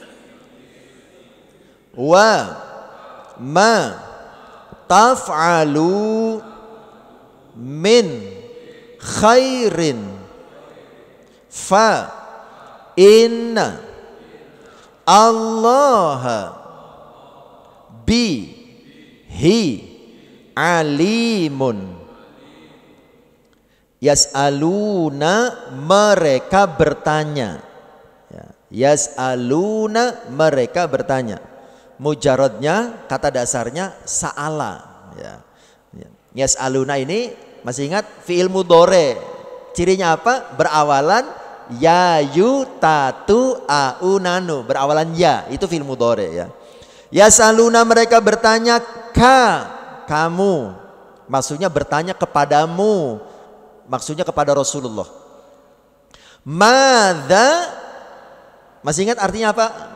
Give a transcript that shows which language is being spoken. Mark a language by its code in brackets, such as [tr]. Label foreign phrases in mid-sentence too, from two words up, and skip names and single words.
[ar] وما تفعلوا من خير فإن الله به عليم. [id] Yas'aluna mereka bertanya. Yas'aluna mereka bertanya. Mujarodnya kata dasarnya sa'ala ya. Yas'aluna ini masih ingat [ar] فعل مضارع. [id] Cirinya apa? Berawalan ya yu tatu aunanu, berawalan ya, itu [ar] فعل مضارع [id] ya. Yas'aluna mereka bertanya ka kamu, maksudnya bertanya kepadamu, maksudnya kepada Rasulullah. Madza masih ingat artinya apa?